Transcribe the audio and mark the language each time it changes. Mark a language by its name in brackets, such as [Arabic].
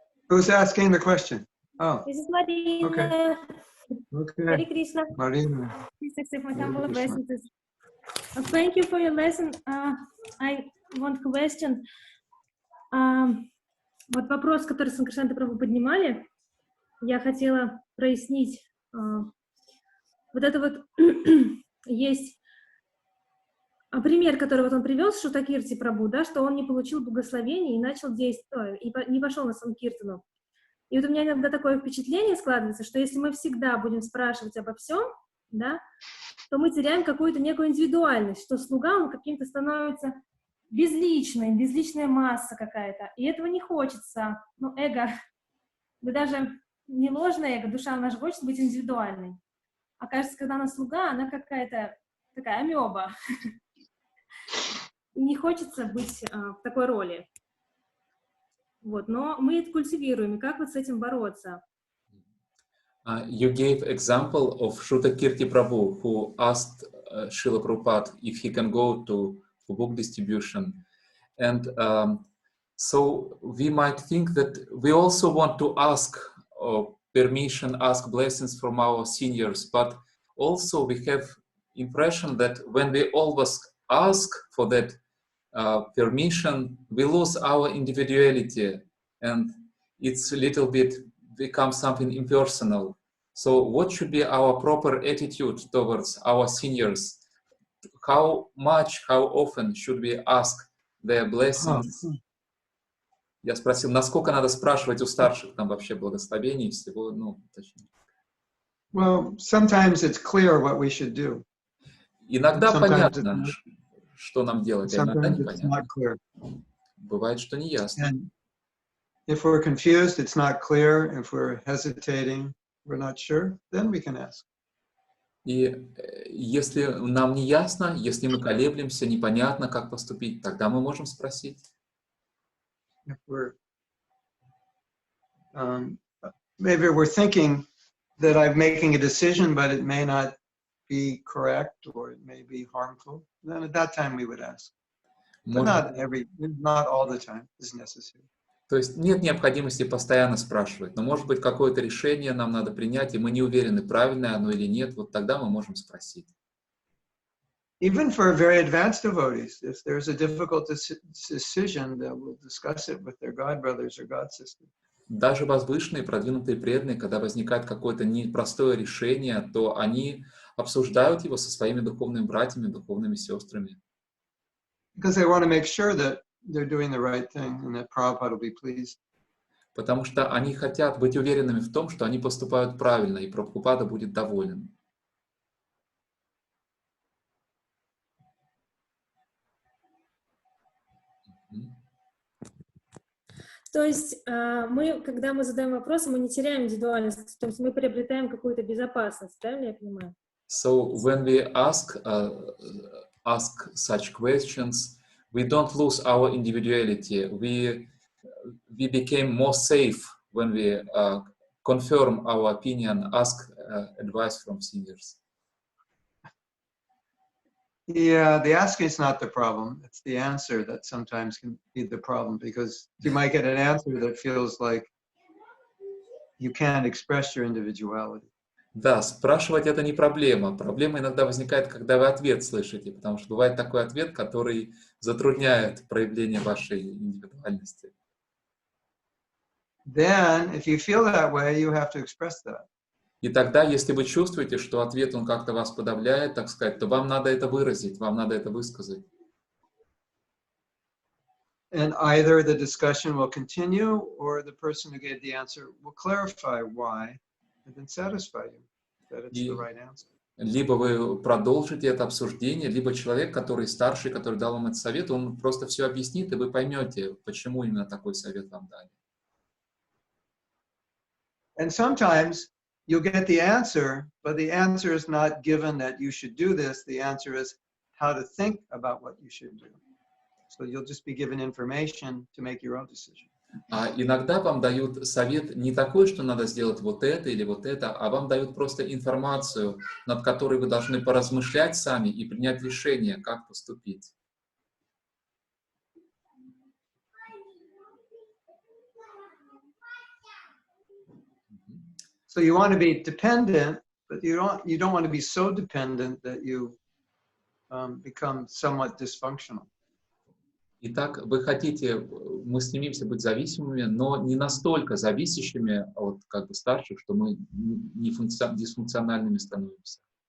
[English] Who's asking the question? Oh, This is Marina. Okay. Hare okay. Krishna. Marina. Please accept my Hare humble Krishna. obeisances. Thank you for your lesson. I want to question. [Russian] Вот вопрос, который Санкаршанты Прабху поднимали, я хотела прояснить. Вот это вот есть пример, который вот он привел с Шутакирти Прабху, да, что он не получил благословения и начал действовать, и не пошел на Санкиртану. И вот у меня иногда такое впечатление складывается, что если мы всегда будем спрашивать обо всем, да, то мы теряем какую-то некую индивидуальность, что слуга, он каким-то становится безличная масса какая-то. И этого не хочется. Ну, эго, да даже не ложное эго, душа, она же хочет быть индивидуальной. А кажется, когда она слуга, она какая-то такая амеба. И не хочется быть в такой роли. Вот, но мы это культивируем, и как вот с этим бороться? [English] You gave example of Shrutakirti Prabhu, who asked Srila Prabhupada if he can go to book distribution. And so we might think that we also want to ask permission, ask blessings from our seniors, but also we have impression that when we always ask for that permission, we lose our individuality, and it's a little bit becomes something impersonal. So what should be our proper attitude towards our seniors? How much, how often should we ask their blessings? [Russian] Я спросил, насколько надо спрашивать у старших там вообще благословений всего, ну, точнее. [English] Well, sometimes it's clear what we should do. [Russian] Иногда понятно, что нам делать, а иногда непонятно. Бывает, что не ясно. [English] If we're confused, it's not clear. If we're hesitating, we're not sure, then we can ask. [Russian] И если нам не ясно, если мы колеблемся, непонятно, как поступить, тогда мы можем спросить. [English] If we're, maybe we're thinking that I'm making a decision, but it may not be correct or it may be harmful, then at that time we would ask. But not all the time is necessary. [Russian] То есть нет необходимости постоянно спрашивать, но может быть какое-то решение нам надо принять, и мы не уверены, правильное оно или нет, вот тогда мы можем спросить. [English] Even for very advanced devotees, if there's a difficult decision, they will discuss it with their god brothers or god sisters. [Russian] Даже возвышенные, продвинутые преданные, когда возникает какое-то непростое решение, то они обсуждают его со своими духовными братьями, духовными сестрами. [English] Because they want to make sure that they're doing the right thing and that Prabhupada will be pleased. [Russian] Потому что они хотят быть уверенными в том, что они поступают правильно, и Прабхупада будет доволен. То есть мы, когда мы задаем вопросы, мы не теряем индивидуальность, то есть мы приобретаем какую-то безопасность, правильно я понимаю? [English] So when we ask such questions, we don't lose our individuality. We became more safe when we confirm our opinion, ask advice from seniors. Yeah, the asking is not the problem. It's the answer that sometimes can be the problem, because you might get an answer that feels like you can't express your individuality. [Russian] Да, спрашивать это не проблема. Проблема иногда возникает, когда вы ответ слышите, потому что бывает такой ответ, который затрудняет проявление вашей индивидуальности. [English] Then, if you feel that way, you have to express that. [Russian] И тогда, если вы чувствуете, что ответ, он как-то вас подавляет, так сказать, то вам надо это выразить, вам надо это высказать. [English] And either the discussion will continue or the person who gave the answer will clarify why and then satisfy you that it's the right answer. [Russian] Либо вы продолжите это обсуждение, либо человек, который старший, который дал вам этот совет, он просто все объяснит, и вы поймете, почему именно такой совет вам дали. [English] And sometimes you'll get the answer, but the answer is not given that you should do this. The answer is how to think about what you should do. So you'll just be given information to make your own decision. [Russian] А иногда вам дают совет не такой, что надо сделать вот это или вот это, а вам дают просто информацию, над которой вы должны поразмышлять сами и принять решение, как поступить. [English] So you want to be dependent, but you don't want to be so dependent that you become somewhat dysfunctional. [Russian] Итак, вы хотите, мы стремимся быть зависимыми, но не настолько зависящими от как бы старших, что мы дисфункциональными становимся.